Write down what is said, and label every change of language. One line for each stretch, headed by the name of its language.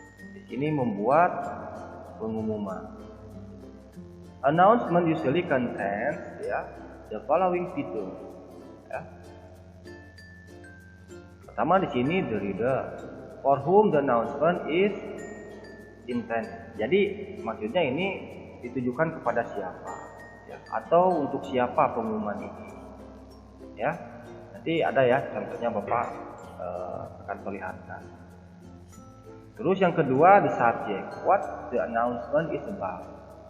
Indonesian: Di sini membuat pengumuman.
English: Announcement usually contains ya the following features. Ya.
Indonesian: Pertama di sini
English: the reader. For whom the announcement is intended.
Indonesian: Jadi maksudnya ini ditujukan kepada siapa ya, atau untuk siapa pengumuman ini ya. Nanti ada ya contohnya Bapak akan perlihatkan. Terus yang kedua
English: the subject, what the announcement is about.